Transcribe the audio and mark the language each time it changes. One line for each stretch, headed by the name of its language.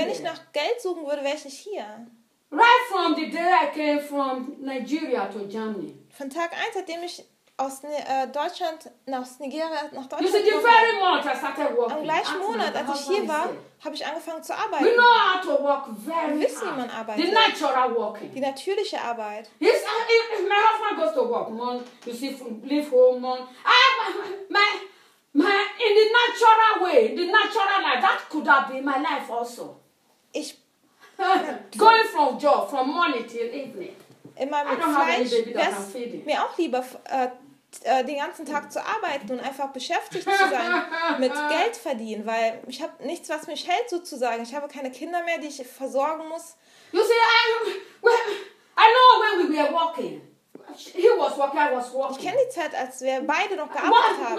German: Wenn ich nach Geld suchen würde, wäre ich nicht hier.
English: Right from the day I came from Nigeria to Germany.
German: Von Tag 1, seitdem ich aus Deutschland nach Deutschland.
English: You see, the very month I started working.
German: Am gleichen Monat, als ich hier war, habe ich angefangen zu arbeiten.
English: We know how to work very hard.
German: Wir wissen, wie man arbeitet.
English: The natural working.
German: Die natürliche Arbeit.
English: If my husband goes to work, man, you see, from leave home, man, my in the natural way, the natural life, that could have been my life also.
German: Ich
English: going from job, from morning till evening.
German: In meinem Fleisch wäre es mir auch lieber, den ganzen Tag zu arbeiten und einfach beschäftigt zu sein, mit Geld verdienen, weil ich habe nichts, was mich hält sozusagen. Ich habe keine Kinder mehr, die ich versorgen muss.
English: You see, I know when we were walking. He was working, I was working.
German: Ich kenne die Zeit, als wir beide noch gearbeitet haben.